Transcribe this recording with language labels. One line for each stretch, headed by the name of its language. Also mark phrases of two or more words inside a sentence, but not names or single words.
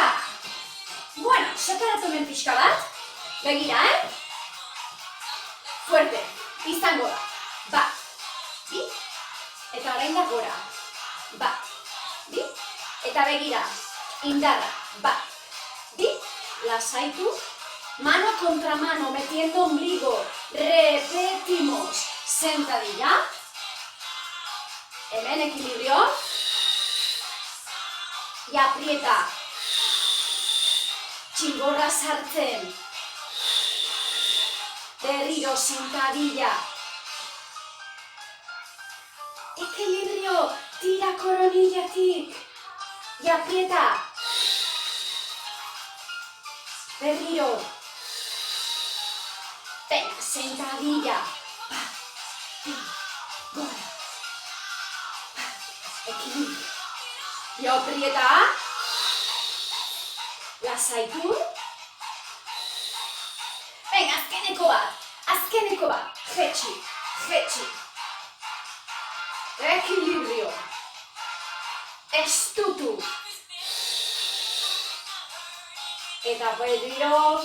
Basque: Bueno, separatu hemen pixka bat. Begira, Fuerte, izango da. Bat, bi, eta orain da gora. Bat, bi, eta begira. Indarra, bat, bi, lasaitu.
Spanish: Mano contra mano, metiendo ombligo. Repetimos. Sentadilla. Hemen equilibrio. Y aprieta.
Basque: Txingorra sartzen. Berriro sentadilla.
Spanish: Equilibrio.
Basque: Tira coronillatik.
Spanish: Y aprieta.
Basque: Berriro.
Spanish: Venga, sentadilla.
Basque: Gora.
Spanish: Equilibrio. Y aprieta.
Basque: Lasaitu. Venga, azkeneko bat. Jetxi.
Spanish: Equilibrio.
Basque: Estutu. Eta berriro.